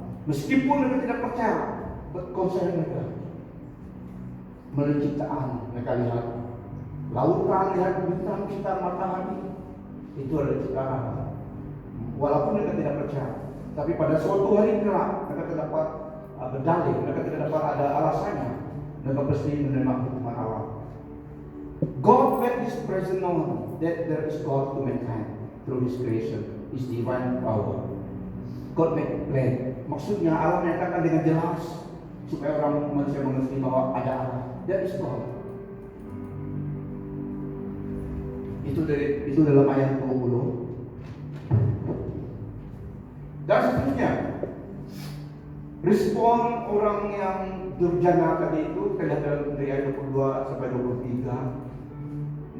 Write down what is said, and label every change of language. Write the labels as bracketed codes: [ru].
[id] Meskipun mereka tidak percaya, konsep mereka melalui ciptaan, mereka lihat lautan, lihat bintang-bintang, matahari, itu adalah ciptaan Allah. Walaupun mereka tidak percaya, tapi pada suatu hari kelak mereka tidak dapat berdalih, mereka tidak dapat ada alasannya, mereka pasti menerima hukuman Allah. [en] God made His presence known that there is God to mankind through His creation, His divine power. God made plain. [id] Maksudnya Allah menyatakan dengan jelas supaya orang manusia mengerti bahwa ada Allah. [en] That is God. [id] Itu dalam ayat 20. Dan seterusnya, respon orang yang durjana tadi itu kelihatan dari ayat 22 sampai 23.